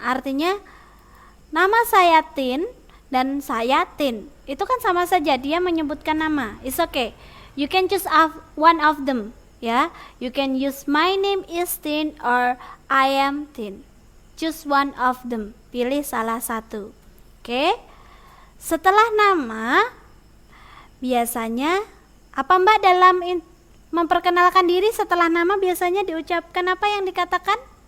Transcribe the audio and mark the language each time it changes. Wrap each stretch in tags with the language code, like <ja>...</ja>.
<id>Artinya nama saya Tin dan saya Tin. Itu kan sama saja, dia menyebutkan nama.</id> <en>It's okay. You can choose one of them. Ya, you can use my name is Tin or I am Tin. Choose one of them.</en> <id>Pilih salah satu.</id> <en>Oke.</en> <id>Setelah nama, biasanya apa Mbak dalam memperkenalkan diri setelah nama biasanya diucapkan apa yang dikatakan?</id>